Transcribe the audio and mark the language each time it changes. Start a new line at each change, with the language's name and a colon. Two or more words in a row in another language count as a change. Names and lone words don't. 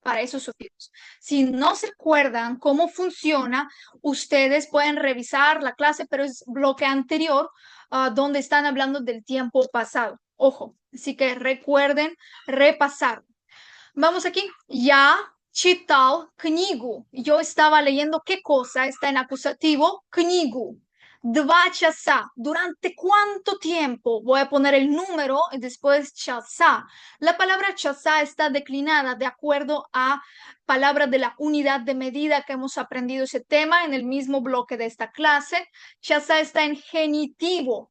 Spanish: para esos sufijos. Si no se acuerdan cómo funciona, ustedes pueden revisar la clase, pero es bloque anterior, donde están hablando del tiempo pasado. Ojo, así que recuerden repasar. Vamos aquí.
Russian: Я читал книгу.
Spanish: Yo estaba leyendo qué cosa está en acusativo.
Russian: Книгу. 2 часа.
Spanish: ¿Durante cuánto tiempo? Voy a poner el número y después часа. La palabra часа está declinada de acuerdo a palabra de la unidad de medida que hemos aprendido ese tema en el mismo bloque de esta clase. Часа está en genitivo.